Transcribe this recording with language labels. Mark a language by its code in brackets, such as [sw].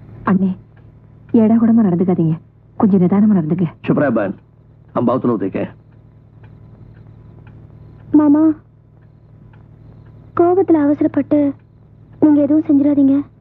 [ta] அண்ணே ஏடா கூடமா நடந்துக்காதீங்க, கொஞ்சம் நிதானமா நடந்துங்க. [hi] चुप रह बहन, हम बहुत लोग देखे. [ta] மாமா, கோபத்துல அவசரப்பட்டு நீங்க எதுவும் செஞ்சிடாதீங்க.